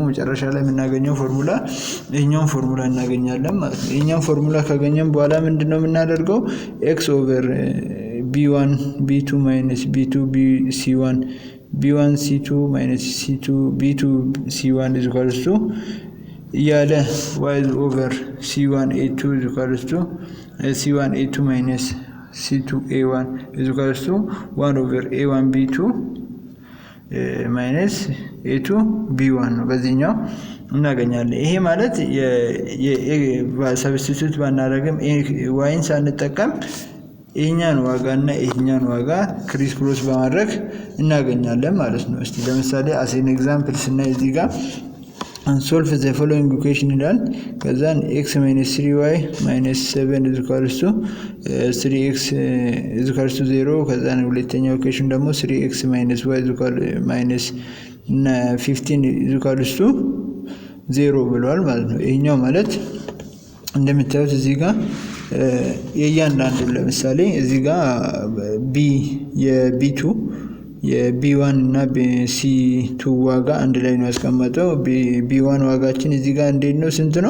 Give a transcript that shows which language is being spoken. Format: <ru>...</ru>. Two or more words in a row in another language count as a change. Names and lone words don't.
<am>መጨረሻ ላይ የምናገኘው ፎርሙላ ይሄኛውን ፎርሙላ እናገኛለን ማለት ነው። ይሄኛውን ፎርሙላ ካገኘን በኋላ ምንድነው የምናደርገው</am> <en>x over B1 B2 - B2 C1 B1 C2 - C2 B2 C1 =</en> <am>እያለ</am> <en>y over C1 A2 = C1 A2 - C2 A1 = 1 over A1 B2 - A2 B1</en> <am>ነው በዚህኛው እናገኛለን። ይሄ ማለት ሰብስቲቱት ባናደርግም ዋይን ሳንጠቀም ይሄኛን ዋጋ እና ይሄኛን ዋጋ ክሮስ በማድረግ እናገኛለን ማለት ነው። እስቲ ለምሳሌ</am> <en>as an example</en> <am>ስናይ እዚህ ጋር</am> <en>solve the following equation</en> <am>ይላል። ከዛን x - 3y - 7 = 3x = 0። ከዛን ሁለተኛው ኢኩዌሽን ደግሞ 3x - y - 15 = 0 ብሏል ማለት ነው። ይሄኛው ማለት እንደምታዩት እዚህ ጋር የእያንዳንዱ ለምሳሌ እዚህ ጋር የB1 እና C2 ዋጋ አንድ ላይ ነው ያስቀመጠው። B1 ዋጋችን እዚህ ጋር እንዴት ነው ስንት ነው?</am>